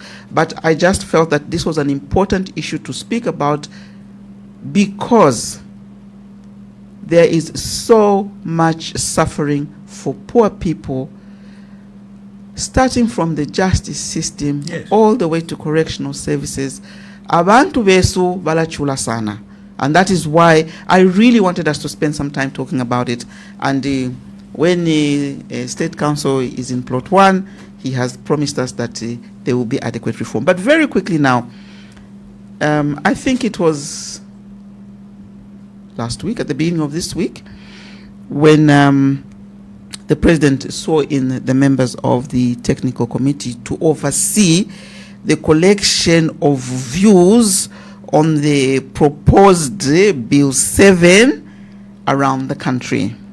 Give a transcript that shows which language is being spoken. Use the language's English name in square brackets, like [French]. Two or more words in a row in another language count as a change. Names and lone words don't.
[English] But I just felt that this was an important issue to speak about because there is so much suffering for poor people, starting from the justice system, yes, all the way to correctional services. [Bemba] Abantu besu balachula sana. [English] And that is why I really wanted us to spend some time talking about it. And when the State Council is in plot 1, he has promised us that there will be adequate reform. But very quickly now, I think it was last week, at the beginning of this week, when the President saw in the members of the technical committee to oversee the collection of views on the proposed Bill 7 around the country.